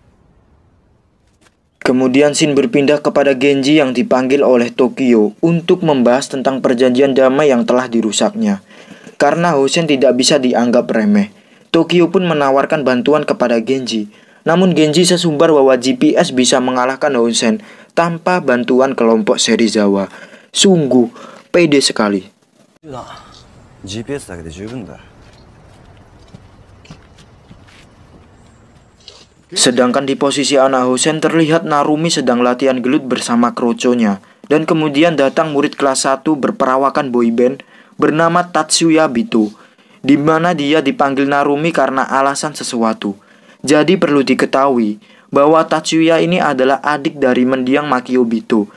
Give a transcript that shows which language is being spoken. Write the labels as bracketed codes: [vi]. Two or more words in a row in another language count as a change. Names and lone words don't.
[id] Kemudian scene berpindah kepada Genji yang dipanggil oleh Tokyo untuk membahas tentang perjanjian damai yang telah dirusaknya. Karena Housen tidak bisa dianggap remeh, Tokyo pun menawarkan bantuan kepada Genji. Namun Genji sesumbar bahwa GPS bisa mengalahkan Housen tanpa bantuan kelompok Serizawa. Sungguh pede sekali. [ja] GPS だけで十分だ。 [id] Sedangkan di posisi anak Hosen terlihat Narumi sedang latihan gelut bersama kroconya. Dan kemudian datang murid kelas 1 berperawakan boyband bernama Tatsuya Bito, di mana dia dipanggil Narumi karena alasan sesuatu. Jadi perlu diketahui bahwa Tatsuya ini adalah adik dari mendiang Makio Bito.